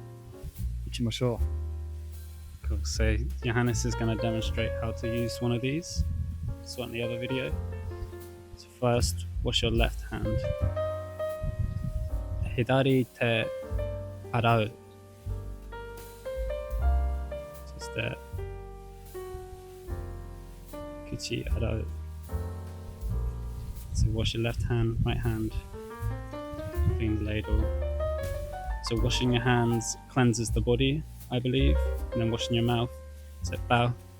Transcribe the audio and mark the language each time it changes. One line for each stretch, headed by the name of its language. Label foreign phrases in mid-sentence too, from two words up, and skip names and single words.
Japanese: 行きましょう。
English: Cool. So Johannes is going to demonstrate how to use one of these. Saw it in the other video. So first, wash your left hand.
Japanese: 左手洗う.
English: Just there.
Japanese: 口洗う.
English: So wash your left hand, right hand. Clean the ladle. So washing your hands cleanses the body, I believe, and then washing your mouth, so bao.